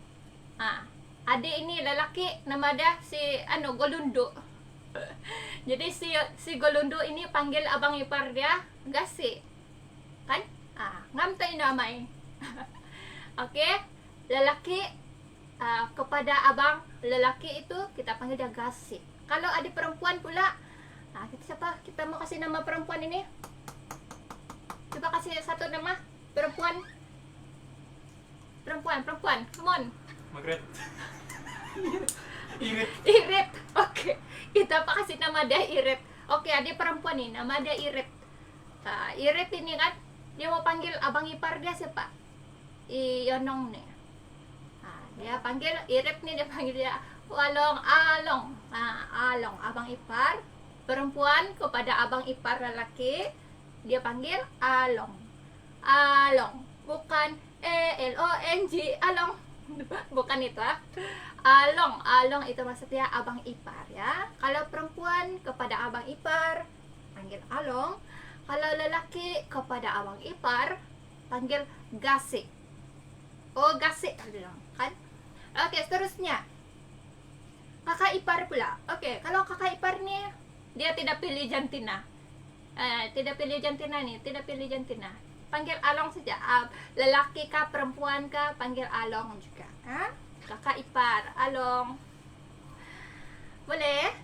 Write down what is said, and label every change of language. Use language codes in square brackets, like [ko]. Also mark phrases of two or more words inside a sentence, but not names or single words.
[ms] Adik ini lelaki nama dia si Golundo. Jadi si Golundo ini panggil abang ipar dia Gasi, kan? [dtp] Ngamtai namai. [ms] Oke, lelaki kepada abang lelaki itu kita panggil dia Gasi. Kalau adik perempuan pula, kita mau kasih nama perempuan ini. Coba kasih satu nama perempuan. [en] Come on. [ms] Margaret. Irit. Oke, kita kasih nama dia Irit. Oke, adik perempuan nih nama dia Irit. Irit ini kan dia mau panggil abang ipar dia siapa? Ionong nih. Dia panggil Irit nih, dia panggil dia Along. Along abang ipar perempuan kepada abang ipar lelaki, dia panggil Along. Bukan Elong, Along. Bukan itu. Along itu maksudnya abang ipar ya. Kalau perempuan kepada abang ipar panggil Along. Kalau lelaki kepada abang ipar panggil Gasi. Gasi kan? Oke, seterusnya kakak ipar pula. Oke, kalau kakak ipar nih dia tidak pilih jantina. Tidak pilih jantina. Panggil Along saja. Lelaki kah perempuan kah panggil Along juga. Kakak ipar Along. Boleh?